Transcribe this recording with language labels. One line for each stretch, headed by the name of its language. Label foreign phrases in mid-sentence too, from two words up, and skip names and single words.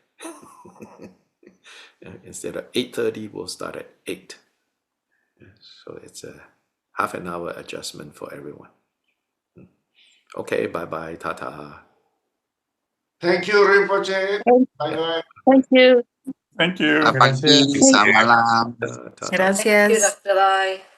English: Instead of 8:30, we'll start at 8. So it's a half an hour adjustment for everyone. Okay, bye-bye, tata. Thank you, Rinpoche. Bye-bye. Thank you. Thank you.
Indonesian: Selamat pagi, selamat malam.
English: Tata. Gracias. Dr. Lai.